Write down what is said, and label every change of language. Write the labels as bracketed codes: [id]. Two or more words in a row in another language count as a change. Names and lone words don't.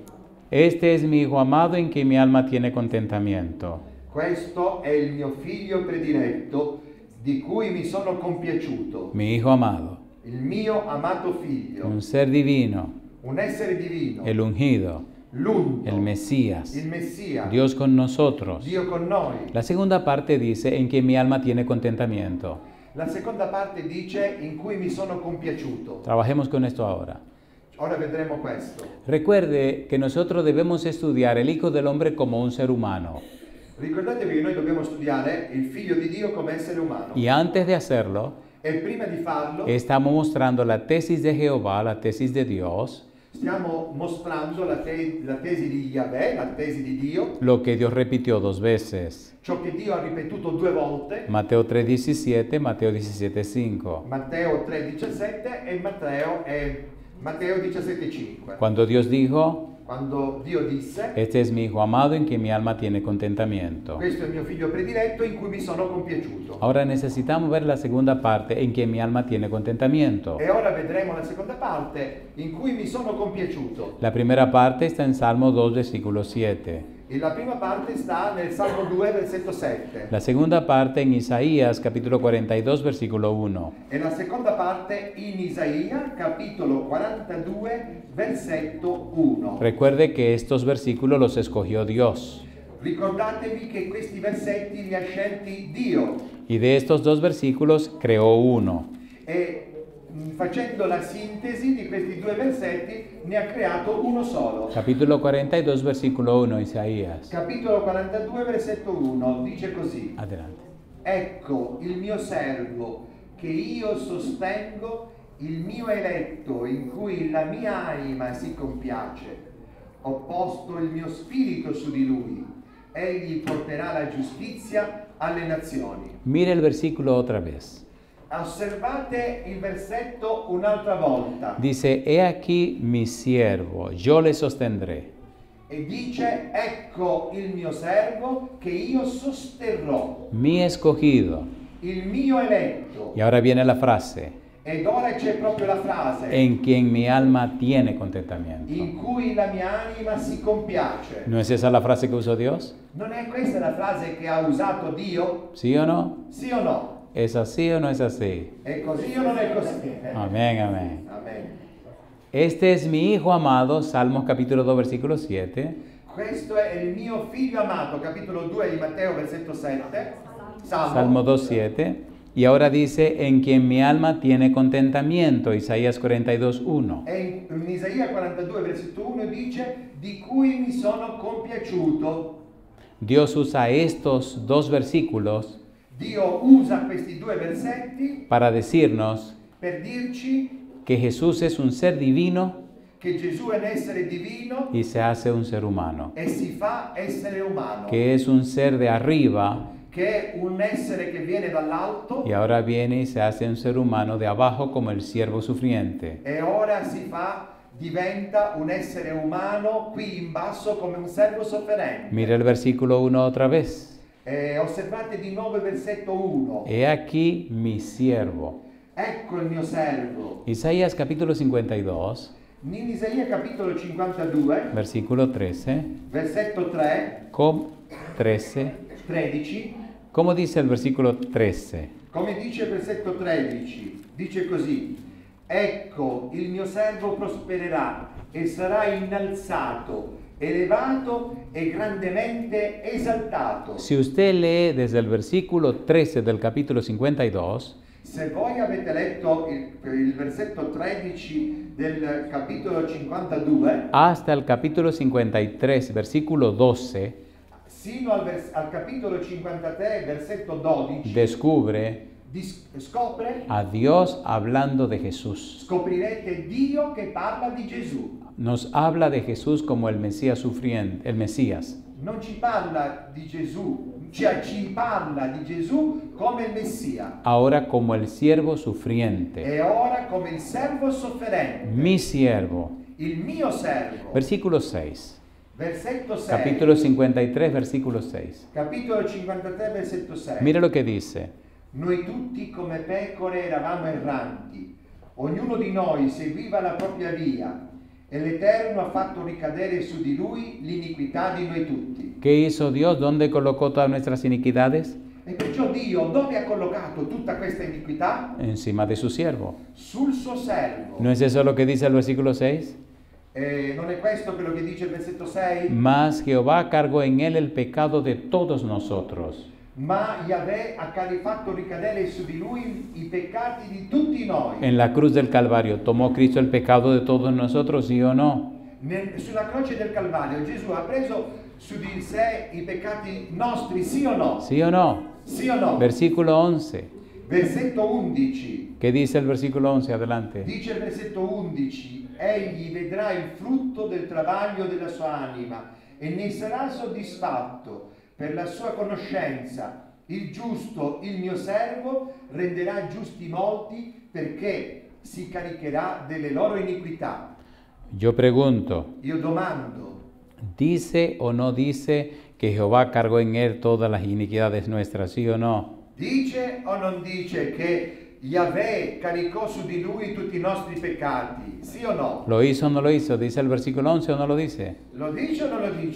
[es] Este es mi Hijo amado en quien mi alma tiene contentamiento. [it] Questo è il mio figlio prediletto di cui mi sono compiaciuto. [es] Mi Hijo amado, [it] Il mio amato figlio. [es] un ser divino, [it] Un essere divino. [es] el ungido, [it] L'unto. [es] el Mesías, [it] Il Messia. [es] Dios con nosotros. [it] Dio con noi. [es] La segunda parte dice en que mi alma tiene contentamiento. [it] La seconda parte dice in cui mi sono compiaciuto. [es] Trabajemos con esto ahora. [it] Ora vedremo questo. [es] Recuerde que nosotros debemos estudiar el Hijo del Hombre como un ser humano. [it] Ricordatevi che noi dobbiamo studiare il Figlio di Dio come essere umano. [es] Y antes de hacerlo, [it] E prima di farlo [es] estamos mostrando la tesis de Jehová, la tesis de Dios, [it] stiamo mostrando la tesi di Yahweh, la tesi di Dio, [es] lo que Dios repitió 2 veces. [it] ciò che Dio ha ripetuto 2 volte, [es] Mateo 3:17, Mateo 17:5. [it] Matteo 3,17 e Matteo 17,5. [es] Cuando Dios dijo, [it] Quando Dio disse, [es] este es mi Hijo amado en quien mi alma tiene contentamiento. [it] questo è il mio figlio prediletto in cui mi sono compiaciuto. [es] Ahora necesitamos ver la segunda parte en quien mi alma tiene contentamiento. [it] E ora vedremo la seconda parte in cui mi sono compiaciuto. [es] La primera parte está en Salmo 2, versículo 7. [it] E la prima parte sta nel Salmo 2, versetto 7. [es] La segunda parte en Isaías, capítulo 42, versículo 1. [it] E la seconda parte in Isaia, capitolo 42, versetto 1. [es] Recuerde que estos versículos los escogió Dios. [it] Ricordatevi che questi versetti li ha scelti Dio [es] Y de estos 2 versículos creó uno. [it] e facendo la sintesi di questi 2 versetti ne ha creato uno solo. [es] Capítulo 42, versículo 1, Isaías. [it] Capitolo 42, versetto 1 dice così: [es] Adelante. [it] Ecco il mio servo che io sostengo, il mio eletto in cui la mia anima si compiace. Ho posto il mio spirito su di lui, egli porterà la giustizia alle nazioni. [es] Mire el versículo otra vez. [it] Osservate il versetto un'altra volta [es] Dice, he aquí mi siervo, yo le sostendré. [it] e dice: ecco il mio servo che io sosterrò, [es] Mi escogido. [it] il mio eletto. [es] Y ahora viene la frase, [it] Ed ora c'è proprio la frase [es] en quien mi alma tiene contentamiento. [it] in cui la mia anima si compiace. [es] ¿No es esa la frase que usó Dios? [it] Non è questa la frase che ha usato Dio? [es] ¿Sí o no? [it] Sì o no? [es] ¿Es así o no es así? [it] È così o non è così? [es] Amén, amén. [it] Amen. [es] Este es mi Hijo amado, Salmos capítulo 2, versículo 7. [it] Questo è il mio figlio amato, capitolo 2 di Matteo, versetto 7. [es] Salmo 2, 7. Y ahora dice, en quien mi alma tiene contentamiento, Isaías 42, 1. [it] E in Isaia 42, versetto 1 dice: di cui mi sono compiaciuto. [es] Dios usa estos 2 versículos [it] Dio usa questi 2 versetti [es] para decirnos [it] per dirci [es] que Jesús es un ser divino [it] che Gesù è un essere divino [es] y se hace un ser humano, [it] e si fa essere umano, [es] que es un ser de arriba [it] che è un essere che viene dall'alto [es] y ahora viene y se hace un ser humano de abajo como el siervo sufriente. [it] e ora diventa un essere umano qui in basso come un servo sofferente. [es] Mire el versículo 1 otra vez. [it] Osservate di nuovo il versetto 1. [es] He aquí mi siervo. [it] Ecco il mio servo. [es] Isaías capítulo 52, [it] In Isaia capitolo 52, [es] versículo 13, [it] versetto 3, 13, [es] ¿Cómo dice el versículo 13? [it] come dice il versetto 13, dice così: ecco il mio servo prospererà e sarà innalzato, elevato e grandemente esaltato. [es] Si usted lee desde el versículo 13 del capítulo 52, [it] Se voi avete letto il versetto 13 del capitolo 52 [es] hasta el capítulo 53, versículo 12, [it] sino al capitolo 53, versetto 12, [es] descubre [it] scopre, [es] a Dios hablando de Jesús. [it] scoprirete Dio che parla di Gesù. [es] Nos habla de Jesús como el Mesías sufriente, el Mesías. [it] Non ci parla di Gesù, cioè ci parla di Gesù come il Messia [es] Ahora como el siervo sufriente. [it] e ora come il servo sofferente, [es] Mi siervo. [it] il mio servo. [es] Versículo 6. [it] Versetto 6, [es] Capítulo 53, versículo 6. [it] capitolo 53, versetto 6. [es] Mire lo que dice. [it] Noi tutti come pecore eravamo erranti, ognuno di noi seguiva la propria via, e l'Eterno ha fatto ricadere su di lui l'iniquità di noi tutti. [es] ¿Qué hizo Dios? ¿Dónde colocó todas nuestras iniquidades? [it] E perciò Dio dove ha collocato tutta questa iniquità? [es] Encima de su siervo. [it] Sul suo servo. [es] ¿No es eso lo que dice el versículo 6? [it] Non è questo quello che dice il versetto 6? [es] Mas Jehová cargó en él el pecado de todos nosotros. [it] ma Yahweh ha fatto ricadere su di lui i peccati di tutti noi. [es] En la cruz del Calvario, ¿tomó Cristo el pecado de todos nosotros, sí o no? [it] Sulla croce del Calvario Gesù ha preso su di sé i peccati nostri, sì o no? [es] ¿Sí o no? [it] Sì o no? [es] Versículo 11. [it] Versetto 11. [es] ¿Qué dice el versículo 11? Adelante. [it] Dice il versetto 11: egli vedrà il frutto del travaglio della sua anima e ne sarà soddisfatto. Per la sua conoscenza, il giusto, il mio servo, renderà giusti molti perché si caricherà delle loro iniquità. [es] Yo pregunto, [it] Io domando, [es] ¿dice o no dice que Jehová cargó en él todas las iniquidades nuestras, sí o no? [it] dice o non dice che Yahweh caricò su di lui tutti i nostri peccati? Sì o no? [es] ¿Lo hizo o no lo hizo? ¿Dice el versículo 11 o no lo dice? [it] Lo dice o non lo dice?